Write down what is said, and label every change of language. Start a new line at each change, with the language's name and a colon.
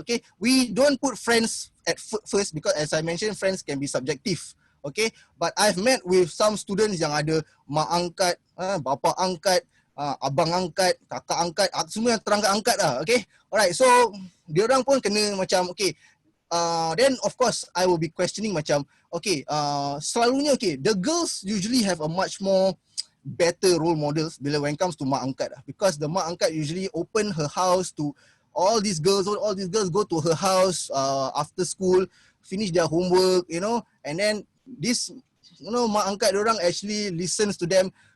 English: Okay, we don't put friends at first because as I mentioned, friends can be subjective. Okay, but I've met with some students
Malay: yang ada mak angkat, bapa angkat, abang angkat, kakak angkat, semua yang terangkat angkat lah.
English: Okay, alright, so
Malay: diorang pun kena macam okay.
English: Then of course I will be questioning
Malay: macam okay, selalunya okay,
English: the girls usually have a much more better role models
Malay: bila
English: when it comes to mak angkat because the mak angkat usually open her house to all these girls go to her house after school, finish their homework, you know, and then this, you know, mak angkat
Malay: diorang
English: actually listens to them.